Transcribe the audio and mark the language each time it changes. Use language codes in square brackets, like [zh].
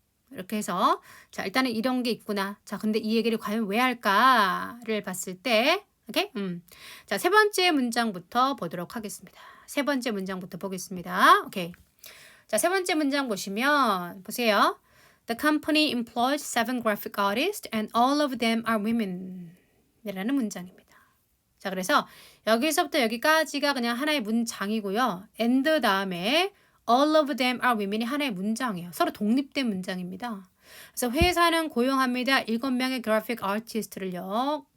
[ko] 이렇게 해서 자 일단은 이런 게 있구나. 자 근데 이 얘기를 과연 왜 할까를 봤을 때 오케이? 자, 세 번째 문장부터 보도록 하겠습니다. 세 번째 문장부터 보겠습니다. 오케이. 자, 세 번째 문장 보시면 보세요. [en] The company employs 7 graphic artists and all of them are women. [ko] 이라는 문장입니다. 자, 그래서 여기서부터 여기까지가 그냥 하나의 문장이고요. and 다음에 [en] all of them are women [ko] 이 하나의 문장이에요. 서로 독립된 문장입니다. 그래서 회사는 고용합니다. 7명의 그래픽 아티스트를요.